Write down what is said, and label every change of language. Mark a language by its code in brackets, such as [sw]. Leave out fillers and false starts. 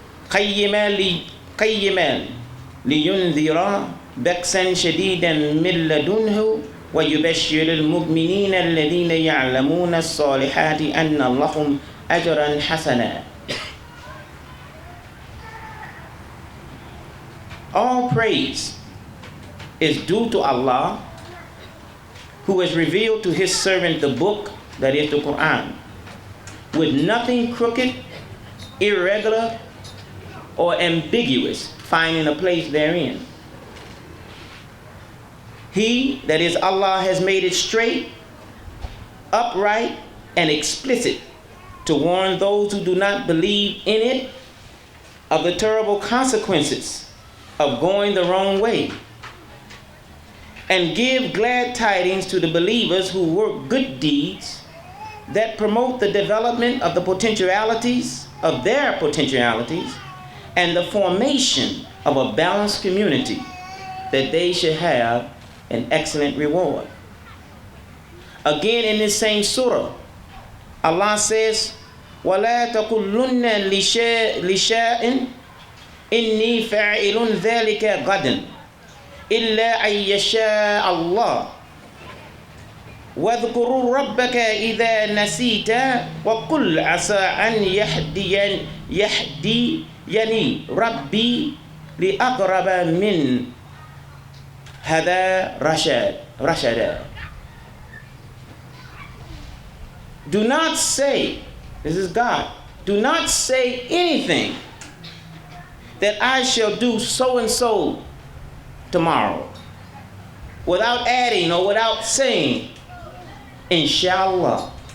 [ar] قيما لينذر بأسا شديدا من لدنه ويبشر المؤمنين الذين يعلمون الصالحات أن لهم أجرا حسنا. [en] All praise is due to Allah, who has revealed to his servant the book, that is the Quran, with nothing crooked irregular, or ambiguous, finding a place therein. He, that is Allah, has made it straight, upright, and explicit to warn those who do not believe in it of the terrible consequences of going the wrong way, and give glad tidings to the believers who work good deeds that promote the development of the potentialities of their potentialities and the formation of a balanced community, that they should have an excellent reward. Again in this same surah, Allah says, [ar] وَلَا تَقُلُّنَّ لِشَاءٍ إِنِّي فَاعِلٌ ذَلِكَ غَدًا إِلَّا أَن يَشَاءَ اللَّهُ وَاذْكُرُوا رَبَّكَ إِذَا نَسِيتَ وَقُلْ عَسَىٰ أَن يَهْدِيَنِي رَبِّي لِأَقْرَبَ مِنْ هَذَا رَشَدًا. [en] Do not say, this is God, do not say anything that I shall do so and so tomorrow without adding or without saying, Inshallah.